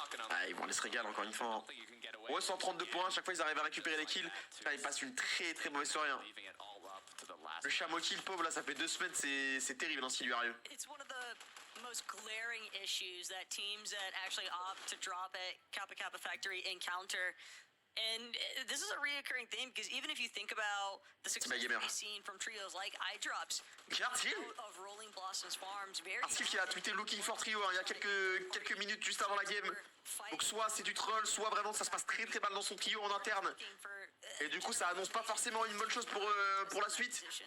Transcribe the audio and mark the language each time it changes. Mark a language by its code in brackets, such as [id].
[fr] Ah, ils vont aller se régaler encore une fois. Hein. Ouais, 132 points, à chaque fois ils arrivent à récupérer les kills. Là, ils passent une très très mauvaise soirée. Hein. Le Shamoki, le pauvre, là, ça fait 2 semaines, c'est terrible hein, ce qui lui arrive. [en] It's one of the most glaring issues that teams that actually opt to drop at Kappa Kappa Factory encounter. And this is a reoccurring theme because even if you think about the success we've seen from trios like iDrops of Rolling Blossoms Farms, [fr] Artskill qui a tweeté [en] Looking for Trio [fr] hein, il y a quelques minutes juste avant la game. Donc soit c'est du troll, soit vraiment ça se passe très très mal dans son trio en interne. Et du coup ça annonce pas forcément une bonne chose pour la suite.